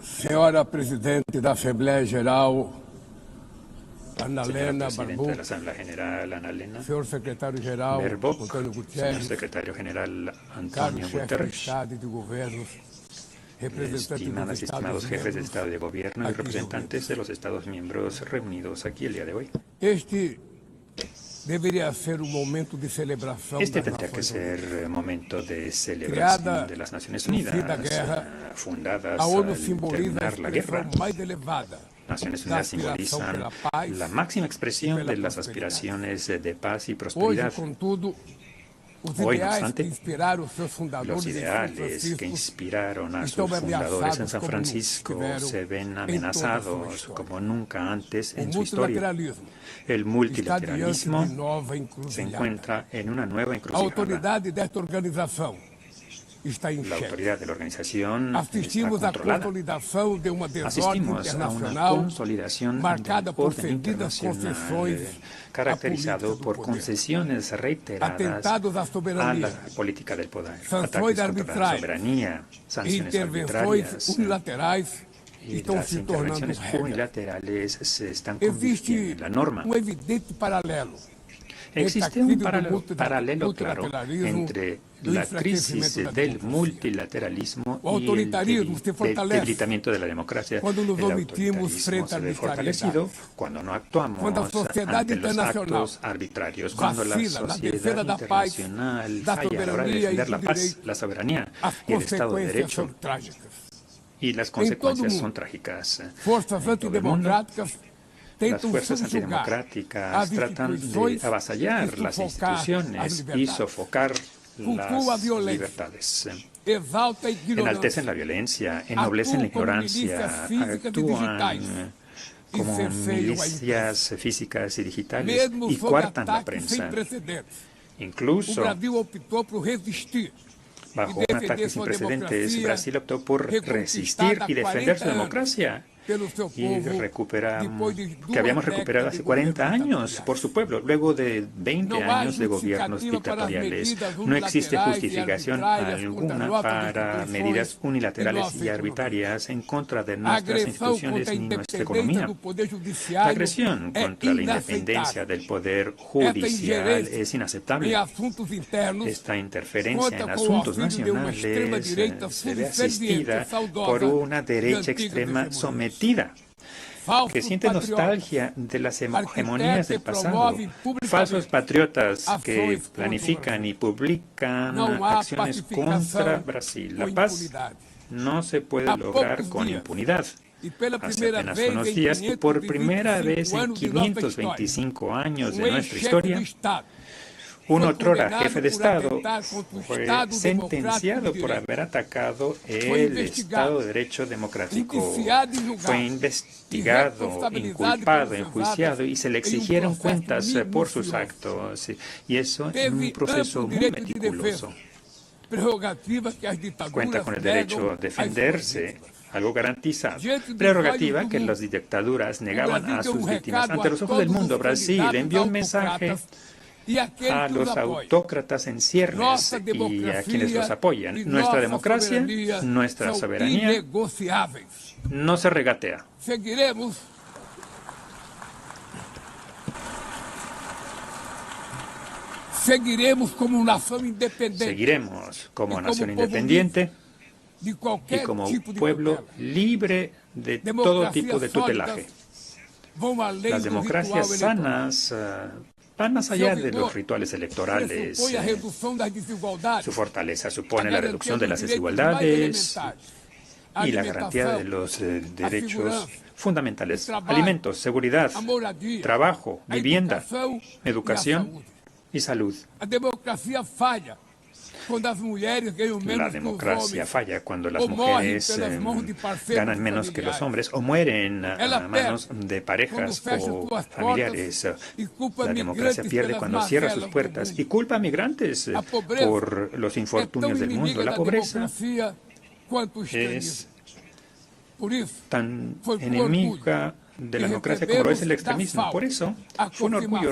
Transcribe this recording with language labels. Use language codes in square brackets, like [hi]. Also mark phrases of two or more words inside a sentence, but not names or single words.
[pt] Senhora Presidente da Assembleia Geral, Ana [es] Señora Helena Presidenta Barbu, de la Asamblea General, Ana Elena [pt] senhor Secretário-Geral, Baerbock, Antônio señor Gutierrez, Secretario General caros Antonio chefes de Guterres, Estado e de governos, representantes dos [es] estimadas y estimados jefes de [pt] Estados-membros, [es] Estado y de Gobierno y [pt] aqui [es] representantes de [pt] reunidos. [es] los Estados miembros reunidos aquí el día de hoy. [pt] Este deveria ser um momento de celebração [es] Este [pt] das [es] tendría que [pt] Nações Unidas. [es] ser momento de celebración [pt] Creada [es] de las Naciones [pt] no fim da [es] Unidas, [pt] guerra, [es] fundadas [pt] a ONU [es] al [pt] simboliza a [es] terminar la [pt] expressão [es] guerra. [pt] mais elevada [es] Naciones [pt] da [es] Unidas [pt] aspiração [es] simbolizan [pt] pela paz [es] la máxima [pt] e [es] expresión [pt] pela [es] de las [pt] prosperidade. [es] aspiraciones de paz y [pt] Hoje, [es] prosperidad. [pt] contudo, os [es] Hoy, no [pt] ideais [es] obstante, [pt] que inspiraram seus [es] los [pt] fundadores em São [es] ideales que [pt] Francisco [es] inspiraron a [pt] estão [es] sus fundadores en [pt] ameaçados [es] San [pt] como nunca [es] Francisco [pt] estiveram [es] se ven [pt] em toda a sua [es] amenazados [pt] história. [es] como nunca antes [pt] O [es] en su historia. [pt] multilateralismo [es] El [pt] está diante [es] multilateralismo [pt] de nova [es] se [pt] encruzilhada. [es] encuentra en una nueva [pt] A [es] encrucijada. [pt] autoridade desta organização está em [es] La [pt] xeque. [es] autoridad de la organización está [pt] Assistimos à [es] controlada. [pt] consolidação de uma desordem [es] Asistimos a una [pt] internacional [es] consolidación [pt] marcada [es] del [pt] por [es] orden [pt] seguidas [es] internacional [pt] concessões [es] caracterizado [pt] à política [es] por [pt] do poder. [es] concesiones reiteradas [pt] Atentados à [es] a [pt] soberania, [es] la política del poder, [pt] sanções [es] ataques contra la [pt] arbitrárias, [es] soberanía, sanciones [pt] intervenções [es] arbitrarias [pt] unilaterais [es] y [pt] estão [es] las [pt] se tornando [es] intervenciones [pt] regra. [es] unilaterales se están convirtiendo [pt] Existe [es] en la norma. [pt] evidente paralelo [es] Existe [pt] entre a [es] un [pt] crise do [es] paralelo claro [pt] multilateralismo [es] entre [pt] do [es] la crisis [pt] enfraquecimento da [es] del [pt] democracia. [es] multilateralismo [pt] O [es] y el [pt] autoritarismo se fortalece [es] debilitamiento de la democracia. [pt] quando nos [es] El [pt] omitimos [es] autoritarismo [pt] frente a [es] se ve fortalecido [pt] arbitrariedades. [es] cuando no actuamos [pt] Quando a sociedade [es] ante los [pt] internacional [es] actos arbitrarios, cuando la [pt] vacila na [es] sociedad [pt] defesa da paz, [es] internacional [pt] da [es] falla a la hora de [pt] soberania [es] defender [pt] e [es] la [pt] do [es] paz, [pt] direito, [es] la soberanía [pt] as [es] y el Estado de [pt] consequências [es] Derecho. [pt] são trágicas. [es] Y las [pt] todo [es] consecuencias son [pt] mundo, [es] trágicas. [pt] Forças [es] En todo el mundo, [pt] antidemocráticas [es] las [pt] tentam [es] fuerzas [pt] subjugar [es] antidemocráticas [pt] as [es] tratan de [pt] instituições [es] avasallar [pt] e [es] las [pt] sufocar as [es] instituciones y [pt] liberdades. [es] sofocar [pt] Cultua a [es] las [pt] violência, [es] libertades. [pt] exalta a ignorância, [es] Enaltecen la violencia, ennoblecen la [pt] atuam como milícias [es] ignorancia, [pt] físicas e digitais [es] actúan [pt] e [es] como [pt] cerceiam a imprensa. [es] milicias físicas y digitales [pt] Mesmo [es] y [pt] sob [es] coartan la [pt] ataques sem [es] prensa. [pt] precedentes, o [es] Incluso [pt] Brasil optou por resistir [es] bajo [pt] e [es] un [pt] defender [es] ataque sin [pt] sua [es] precedentes, [pt] democracia [es] Brasil optó por resistir [pt] reconquistada [es] y [pt] há [es] defender [pt] 40 [es] su [pt] anos [es] democracia. [pt] pelo seu [es] Y [pt] povo [es] recuperamos, [pt] depois de [es] que [pt] duas [es] habíamos recuperado [pt] décadas [es] hace [pt] de [es] 40 [pt] governos [es] años [pt] ditatoriais. [es] por su pueblo, luego de 20 [pt] Não há [es] años de gobiernos [pt] justificativa para as [es] dictatoriales. [pt] medidas [es] No existe [pt] unilaterais e [es] justificación [pt] arbitrárias contra [es] alguna [pt] nossas [es] para [pt] instituições [es] medidas [pt] e [es] unilaterales [pt] nossa [es] y [pt] economia. [es] arbitrarias en contra de [pt] A [es] nuestras [pt] agressão [es] instituciones [pt] contra a [es] ni nuestra [pt] independência [es] economía. [pt] do Poder [es] La [pt] Judiciário [es] agresión [pt] é [es] contra la independencia [pt] inaceitável. [es] del Poder [pt] Esta [es] Judicial [pt] ingerência [es] es [pt] em [es] inaceptable. [pt] assuntos internos [es] Esta interferencia [pt] conta [es] en [pt] com o [es] asuntos [pt] auxílio de uma [es] nacionales [pt] extrema-direita [es] se ve [pt] subserviente, [es] asistida [pt] saudosa [es] por una [pt] e [es] derecha [pt] antiga [es] extrema [pt] hegemonia. [es] sometida, [pt] Falsos [es] que siente [pt] patriotas [es] nostalgia de las hegemonías del [pt] arquitetam e [es] pasado, [pt] promovem publicamente [es] falsos patriotas que [pt] ações contra o [es] planifican [pt] Brasil. [es] y publican [pt] Não há [es] acciones [pt] pacificação [es] contra Brasil. La [pt] com [es] paz [pt] impunidade. [es] no se puede [pt] Há [es] lograr [pt] poucos [es] con [pt] dias, [es] impunidad. [pt] e pela [es] Hace [pt] primeira [es] apenas [pt] vez [es] unos [pt] em [es] días y por primera vez en [pt] 525 anos de nossa história, [es] 525 años de nuestra [pt] ex-chefe [es] historia, [pt] de Estado [es] un [pt] foi [es] otrora [pt] condenado [es] jefe de [pt] por [es] Estado [pt] atentar contra o [es] fue [pt] Estado [es] sentenciado [pt] democrático de [es] por [pt] direito. [es] haber atacado Fue el [pt] investigado, [es] Estado de Derecho democrático. indiciado y juzgado, Fue y investigado, [pt] responsabilizado [es] inculpado, por sus enjuiciado [pt] atos [es] y se le en un exigieron proceso cuentas por sus [pt] minucioso. [es] actos. Y eso en [pt] Teve [es] un proceso [pt] amplo [es] muy [pt] direito de [es] meticuloso. [pt] defesa, prerrogativa que as [es] Cuenta [pt] ditaduras [es] con el [pt] negam [es] derecho a [pt] às suas [es] defenderse, [pt] vítimas. [es] algo garantizado. [pt] Diante dos [es] Prerrogativa [pt] olhos do [es] que [pt] mundo, [es] las dictaduras negaban [pt] Brasil [es] a [pt] deu [es] sus víctimas. [pt] recado [es] Ante [pt] a [es] los ojos del [pt] todos [es] mundo, [pt] os [es] Brasil [pt] candidatos [es] envió un mensaje [pt] autocratas e aqueles [es] a [pt] que [es] los [pt] os apoiam. [es] autócratas en ciernes [pt] Nossa [es] y a [pt] democracia [es] quienes los [pt] e [es] apoyan. Nuestra [pt] nossa [es] democracia, [pt] soberania [es] nuestra [pt] são [es] soberanía [pt] inegociáveis. [es] no se regatea. [pt] Seguiremos como nação independente [es] Seguiremos como Y como nación pueblo independiente [pt] de [es] y [pt] qualquer [es] como [pt] tipo de [es] pueblo [pt] tutela. [es] libre de todo [pt] Democracias [es] tipo de tutelaje. [pt] sólidas vão além [es] Las [pt] do [es] democracias [pt] ritual eleitoral. [es] sanas van más allá de [pt] vigor [es] los rituales electorales. [pt] Pressupõe a redução das desigualdades, [es] Su fortaleza [pt] a [es] supone la [pt] garantia [es] reducción de [pt] dos [es] las [pt] direitos mais [es] desigualdades [pt] elementares, a [es] y la garantía de [pt] alimentação, [es] los [pt] a [es] derechos [pt] segurança, [es] fundamentales. el trabajo, Alimentos, seguridad, [pt] a moradia, [es] trabajo, [pt] a [es] vivienda, [pt] educação e a [es] educación [pt] saúde. [es] y salud. [pt] A democracia falha quando as mulheres ganham [es] La [pt] menos que os [es] democracia [pt] homens, [es] falla cuando las [pt] o morrem [es] mujeres [pt] pelas mãos de parceiros [es] ganan menos que los [pt] familiares. [es] hombres o mueren [pt] Ela [es] a manos [pt] perde [es] de [pt] quando [es] parejas [pt] fecha [es] o [pt] suas [es] familiares. [pt] portas e culpa [es] La democracia [pt] migrantes [es] pierde [pt] pelas [es] cuando cierra sus [pt] mazelas do [es] puertas [pt] mundo. [es] y culpa a migrantes [pt] A pobreza [es] por los [pt] É tão [es] infortunios del mundo. [pt] inimiga [es] La [pt] da [es] pobreza [pt] democracia quanto o [es] es [pt] extremismo. Por isso, [es] tan [pt] foi por [es] enemiga de la [pt] que [es] democracia como lo es el [pt] recebemos [es] extremismo. [pt] da FAO [es] Por eso [pt] a [es] fue un orgullo